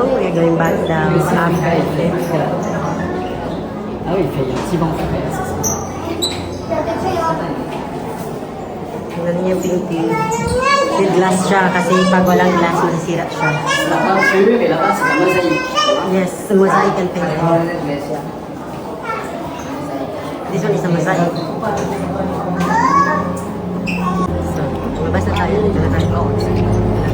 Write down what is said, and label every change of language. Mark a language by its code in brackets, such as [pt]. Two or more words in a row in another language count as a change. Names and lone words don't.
[en] We are going back down after. [fr] Ah oui, il fait un petit banc. [tl] Tingnan niyo yung painting. [en] With glass [tl] siya kasi pag walang glass, masisira siya. [fr] La peinture et là-bas, c'est la mosaïque. [en] Yes, mosaic and painting. This one is a mosaic. So, [tl] lumabas na tayo. Dito na tayo.